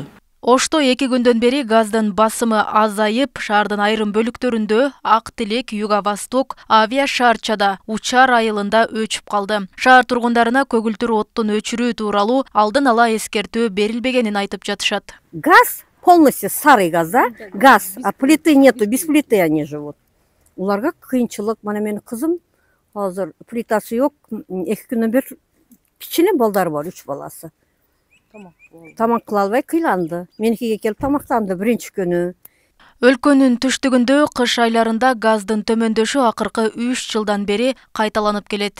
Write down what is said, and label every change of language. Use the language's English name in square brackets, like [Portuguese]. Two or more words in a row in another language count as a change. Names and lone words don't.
[Kyrgyz] Ошто 2 күндөн бери газдын басымы азайып, шаардын айрым бөлүктөрүндө Ак Тилек, Юго-Восток, Авиа шаарчада Учар айылында өчүп калды. Шаар тургундарына көгүлтүр оттун өчүрүү тууралуу алдын ала эскертүү берилбегенин айтып жатышат. [Russian] Газ полностью старый газ, да? Газ, а плиты нету, без плиты они живут. [Kyrgyz] Уларга кыйынчылык, мана менин кызым азыр плитасы жок, 2 күндөн бери кичине балдар бар, 3 баласы. Тамак кыла албай кыйланды. Меникиге келип тамактанды биринчи күнү. Өлкөнүн түштүгүндө кыш айларында газдын төмөндөшү акыркы 3 жылдан бери кайталанып келет.